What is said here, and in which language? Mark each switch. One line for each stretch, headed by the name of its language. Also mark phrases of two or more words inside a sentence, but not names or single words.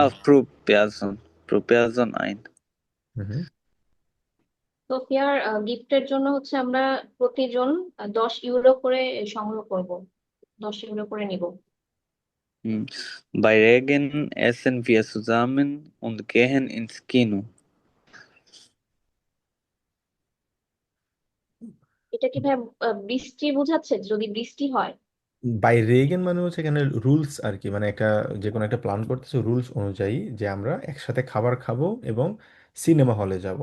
German: Pro Person ein.
Bangla: সোফিয়ার গিফটের জন্য হচ্ছে আমরা প্রতিজন 10 ইউরো করে সংগ্রহ করব, 10 ইউরো করে নিব।
German: Bei Regen essen wir zusammen und gehen ins Kino.
Bangla: এটা কি ভাই বৃষ্টি বোঝাচ্ছে? যদি বৃষ্টি হয়।
German: Bei Regen
Bangla: মানে হচ্ছে এখানে রুলস আর কি, মানে একটা যে কোনো একটা প্ল্যান করতেছে রুলস অনুযায়ী, যে আমরা একসাথে খাবার খাবো এবং সিনেমা হলে যাব।